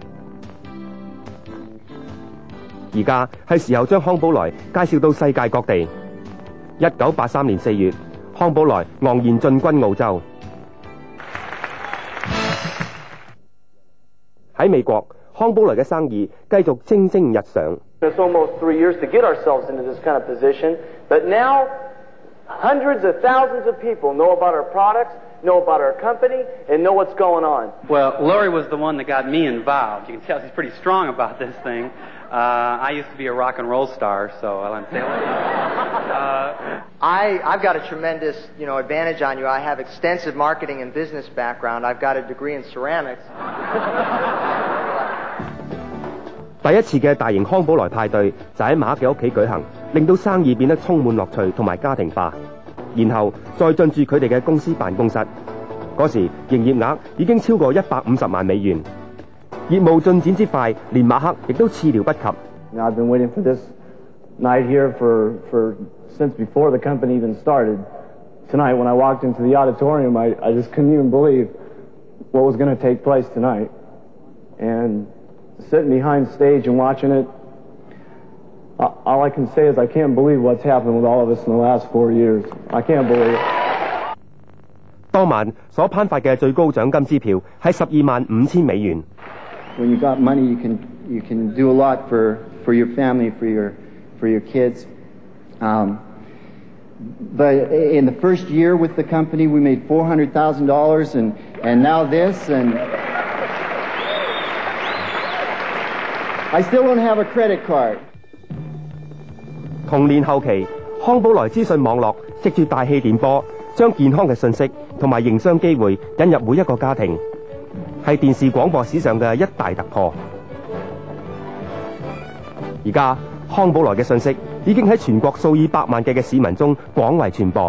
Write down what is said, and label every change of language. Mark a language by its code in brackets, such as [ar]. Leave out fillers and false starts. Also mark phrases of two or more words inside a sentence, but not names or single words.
[yue] 而家係時候將康寶萊介紹到世界各地。1983年4月，康寶萊昂然進軍澳洲。喺美國，康寶萊嘅生意繼續蒸蒸日上。 [en] It's almost 3 years to get ourselves into this kind of position, but now hundreds of thousands of people know about our products, know about our company, and know what's going on. Well, Lori was the one that got me involved. You can tell she's pretty strong about this thing. I used to be a rock and roll star, so I let him say I've got a tremendous, advantage on you. I have extensive marketing and business background. I've got a degree in ceramics. [yue] 第一次嘅大型康寶萊派對就喺馬克嘅屋企舉行，令到生意變得充滿樂趣同埋家庭化。然後再進駐佢哋嘅公司辦公室，嗰時營業額已經超過150萬美元。業務進展之快，連馬克亦都始料不及。 [en] I've been waiting for this night here for since before the company even started. Tonight, when I walked into the auditorium, I just couldn't even believe what was going to take place tonight. And sitting behind stage and watching it, all I can say is I can't believe what's happened with all of us in the last 4 years. I can't believe it. [yue] 當晚所頒發嘅最高獎金支票係125000美元。 [en] When you got money, you can do a lot for your family, for your kids. But in the first year with the company, we made $400,000, and now this, and I still don't have a credit card. [yue] 同年後期，康寶萊資訊網絡藉住大氣電波，將健康嘅信息同埋營商機會引入每一個家庭，係電視廣播史上嘅一大突破。而家康寶萊嘅信息已經喺全國數以百萬計嘅市民中廣為傳播。